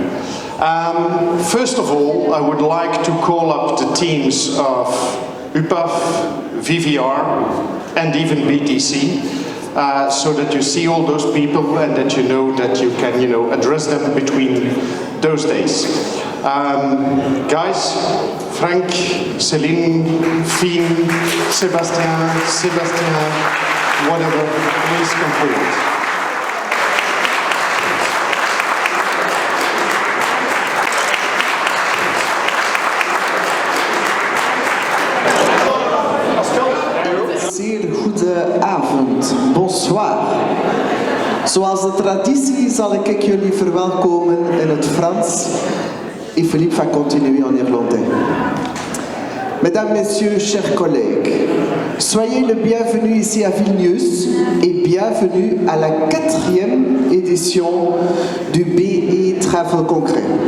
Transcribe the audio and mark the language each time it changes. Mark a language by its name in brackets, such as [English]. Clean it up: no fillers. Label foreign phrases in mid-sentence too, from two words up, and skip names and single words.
[English] First of all, I would like to call up the teams of UPAV-VVR and even BTC, so that you see all those people and that you know that you can, address them between those days. Guys, Frank, Céline, Finn, Sébastien, whatever, please come forward. [Dutch] Zeer goede avond, bonsoir. Zoals de traditie zal ik jullie verwelkomen in het Frans [French] et Philippe va continuer en néerlandais. Mesdames, Messieurs, chers collègues, soyez le bienvenu ici à Vilnius et bienvenue à la 4e édition du BETravelCongress.